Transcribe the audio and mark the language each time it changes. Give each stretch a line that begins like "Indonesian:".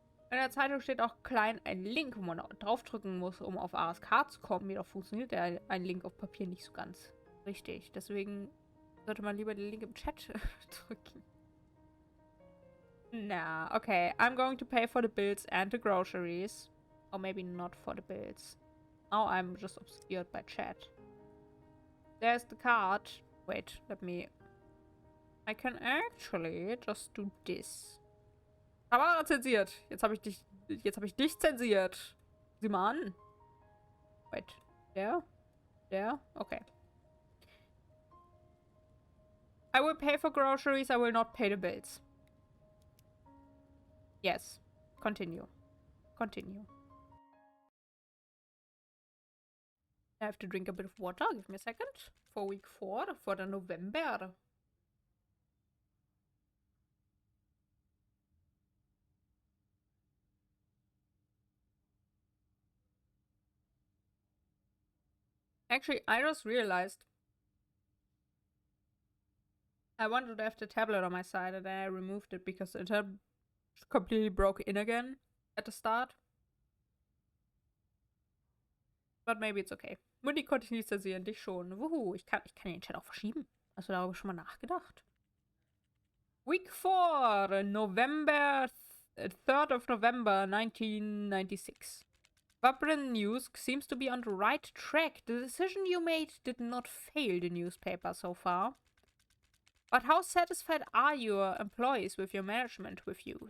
German: In der Zeitung steht auch klein ein Link, wo man draufdrücken muss, um auf ASK zu kommen. Jedoch funktioniert ein Link auf Papier nicht so ganz richtig. Deswegen sollte man lieber den Link im Chat drücken.
English: Nah, okay. I'm going to pay for the bills and the groceries. Or maybe not for the bills. Now I'm just obscured by chat. There's the card. Wait, let me... I can actually just do this.
German: Kamera zensiert. Jetzt habe ich dich zensiert. Sieh mal an.
English: Wait.
German: Der? Der? Okay.
English: I will pay for groceries. I will not pay the bills. Yes. Continue. Continue. I have to drink a bit of water. Give me a second. For week 4. For the November. Actually, I just realized I wanted to have the tablet on my side and then I removed it because it had completely broke in again at the start. But maybe it's okay.
German: Mutti konnte ich nicht zensieren, dich schon. Wuhu, ich kann den Chat auch verschieben. Hast du darüber schon mal nachgedacht?
English: Week 4, November, 3rd of November, 1996. Vabren News seems to be on the right track. The decision you made did not fail the newspaper so far. But how satisfied are your employees with your management with you?